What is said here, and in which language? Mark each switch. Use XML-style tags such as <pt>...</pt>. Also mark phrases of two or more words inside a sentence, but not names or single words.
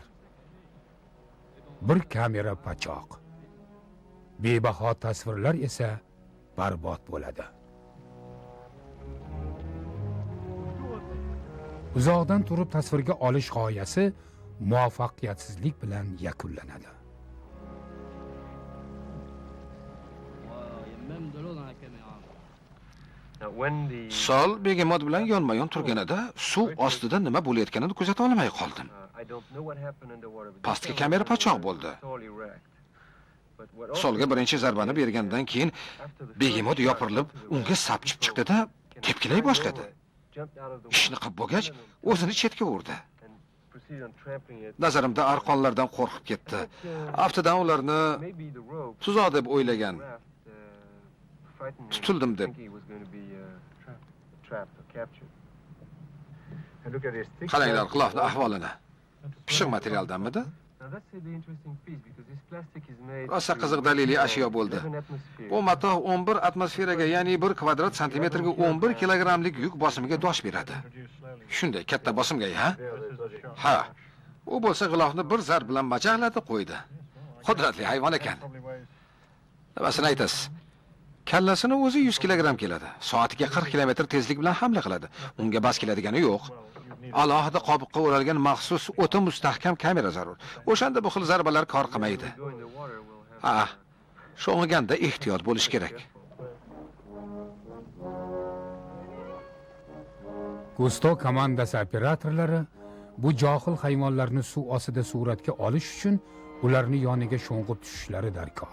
<uz>Bir kamera pachoq. Bebaho tasvirlar esa barbod bo'ladi. Uzoqdan turib tasvirga olish g'oyasi muvaffaqiyatsizlik bilan yakunlanadi.</uz> <en>Now, when the</en> <uz>Sol begemot bilan yonma-yon turganida suv ostida nima bo'layotganini kuzata olmay qoldim.</uz> <en>I don't know what happened in the water. but</en> <uz>Pastki</uz> <en>this</en> <uz>kamera</uz> <en>time</en> <uz>pachoq</uz> <en>was</en> <uz>bo'ldi.</uz> <en>totally wrecked. But what also</en> <uz>Solga birinchi zarbani bergandan keyin</uz> <en>after the</en> <uz>begemot</uz> <en>first</en> <uz>yopirilib,</uz> <en>shot into the</en> <uz>unga</uz> <en>water,</en> <uz>sapchib chiqdi-da, tepkilay boshladi.</uz> <en>jumped out of the</en> <uz>Ishni</uz> <en>water</en> <uz>qilib bo'lgach, o'zini chetga urdi.</uz> <en>and proceeded on trampling it.</en> <uz>Nazarimda arqonlardan qo'rqib ketdi. Aftidan ularni</uz> <en>Maybe the rope</en> <uz>tuzoq deb o'ylagan.</uz> <en>raft frightened me,</en> <uz>Tutuldim deb.</uz> <en>thinking he was going to be trapped or captured. And look at his thick</en> <uz>Qaranglar</uz> <en>plastic</en> <uz>qilofni</uz> <en>wall.</en> <uz>ahvolini. Pishiq materialdanmidi?</uz> <en>Now that's the interesting piece because this plastic is made</en> <uz>Rosa</uz> <en>to</en> <uz>qiziq daliliy ashyo bo'ldi.</uz> <en>11 atmosphere.</en> <uz>Bu matoh 11 atmosferaga, ya'ni 1 kvadrat santimetrga 11 kilogrammlik yuk bosimiga dosh beradi. Shunday katta bosimga, ha? Ha. U bo'lsa g'ilofni bir zarb bilan majaqladi qo'ydi. Qudratli hayvon ekan. Nimasini aytasiz? Kallasini o'zi 100 kilogramm keladi. Soatiga 40 kilometr tezlik bilan hamla qiladi. Unga bas keladigani yo'q. Alohida qobiqqa o'ralgan maxsus o'ta mustahkam kamera zarur. O'shanda bu xil zarbalar kor qilmaydi.</uz> <en>Go in the water, we'll have</en> <uz>Ha, sho'ng'iganda ehtiyot bo'lish kerak. Gusto komandasi operatorlari bu johil hayvonlarni suv ostida suratga olish uchun ularni yoniga sho'ng'ib tushishlari darkor.</uz>